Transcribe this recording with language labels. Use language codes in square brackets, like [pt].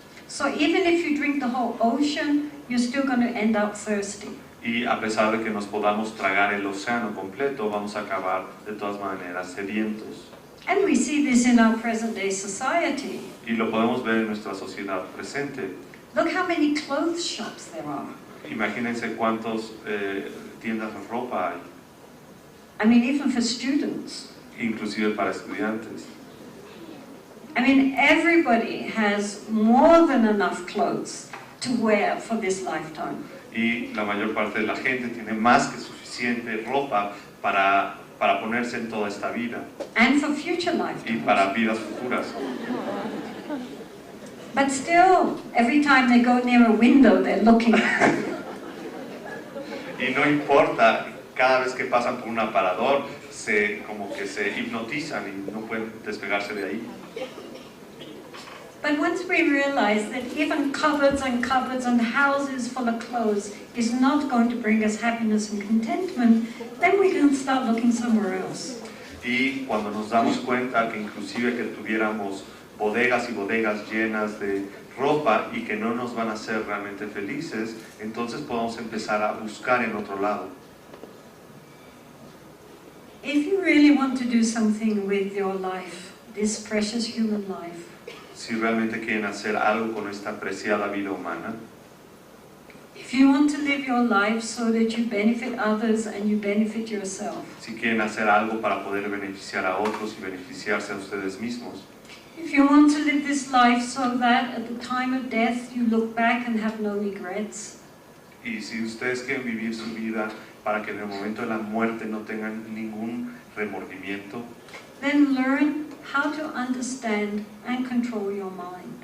[en] So even if you drink the whole ocean, you're still going to end up thirsty. [es] Y a pesar de que nos podamos tragar el océano completo, vamos a acabar de todas maneras sedientos. [en] And we see this in our present-day society. [es] Y lo podemos ver en nuestra sociedad presente. [en] Look how many clothes shops there are. [es] Imagínense cuántas tiendas de ropa hay, [en] I mean, even for students. [es] inclusive para estudiantes. [en] I mean, everybody has more than enough clothes to wear for this lifetime. [es] Y la mayor parte de la gente tiene más que suficiente ropa para ponerse en toda esta vida [en] And for future [es] y [en] lifetimes. [es] para vidas futuras. [en] But still, every time they go near a window, they're looking. [es] Y no importa, cada vez que pasan por un aparador, como que se hipnotizan y no pueden despegarse de ahí. [en] But once we realize that even cupboards and cupboards and houses full of clothes is not going to bring us happiness and contentment, then we can start looking somewhere else. [es] Y cuando nos damos cuenta que inclusive que tuviéramos bodegas y bodegas llenas de ropa y que no nos van a hacer realmente felices, entonces podemos empezar a buscar en otro lado. [en] If you really want to do something with your life, this precious human life, [es] Si realmente quieren hacer algo con esta preciada vida humana, [en] if you want to live your life so that you benefit others and you benefit yourself, [es] si quieren hacer algo para poder beneficiar a otros y beneficiarse a ustedes mismos, [en] if you want to live this life so that at the time of death you look back and have no regrets, [es] y si ustedes quieren vivir su vida para que en el momento de la muerte no tengan ningún remordimiento, [en] then learn how to understand and control your mind.